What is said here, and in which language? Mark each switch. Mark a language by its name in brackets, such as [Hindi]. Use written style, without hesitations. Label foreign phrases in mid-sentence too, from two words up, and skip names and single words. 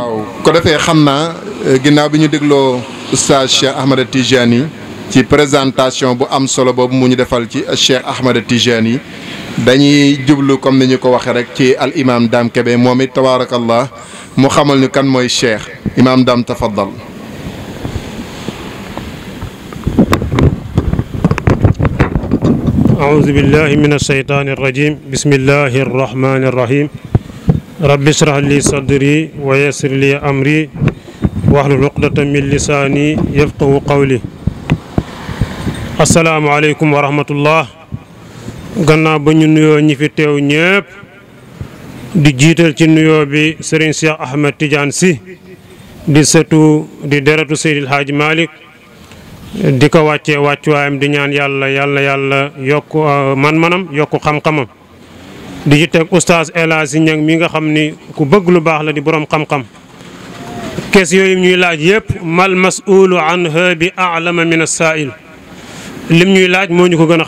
[Wolof] waaw ko defee xam naa ginnaaw bi ñu dégloo oustaz Cheikh Ahmed Tidiane ci présentation bu am solo boobu mu ñu defal ci Cheikh Ahmed Tidiane dañuy jublu comme ni ñu ko waxee rek ci al imam Dame Kébé moom it tabaarakallah mu xamal ñu kan mooy Cheikh imam Dame tafaddal. [Arabic] أعوذ بالله من الشيطان الرجيم بسم الله الرحمن الرحيم رب اشرح لي صدري ويسر لي أمري واحلل عقدة من لساني يفقهوا قولي السلام عليكم ورحمة الله [Wolof] gannaaw ba ñu nuyoo ñi fi teew ñëpp di jiital ci nuyoo bi Serigne Cheikh Ahmed Tidiane Sy di sëtu di deretu Seydil Hadji Malick di ko wàccee wàccuwaayam di ñaan yàlla yokk man-manam yokk xam-xamam di ci teg oustaz El Hadji Niang mi nga xam ni ku bëgg lu baax la di borom xam-xam kees yooyu ñuy laaj yëpp [Arabic] ما المسؤول عنها بأعلم من السائل [Wolof] lim ñuy laaj moo ñu ko gën a